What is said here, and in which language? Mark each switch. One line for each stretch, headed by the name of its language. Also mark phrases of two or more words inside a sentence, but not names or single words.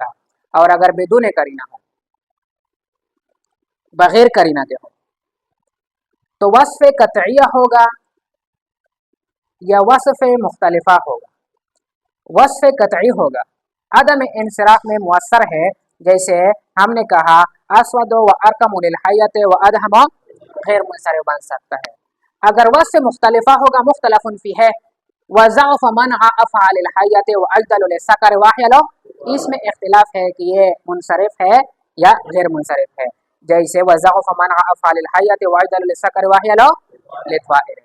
Urdu: اور اگر بدون قرینہ ہو، بغیر قرینہ کے ہو، تو وصف قطعیہ ہوگا یا وصف مختلفہ ہوگا. وصف قطعی ہوگا، عدم انصراف میں مؤثر ہے، جیسے ہم نے کہا
Arabic: أسود وأرقم للحية وأدهم,
Urdu: غیر منصرف بن سکتا ہے. اگر وصف مختلفہ ہوگا,
Arabic: مختلف فيه وضعف منع أفعى للحية وأجدل للصقر وأخيل,
Urdu: اس میں اختلاف ہے کہ یہ منصرف ہے یا غیر منصرف ہے.
Arabic: جیسے وضعف منع أفعى للحية وأجدل للصقر وأخيل للطائر.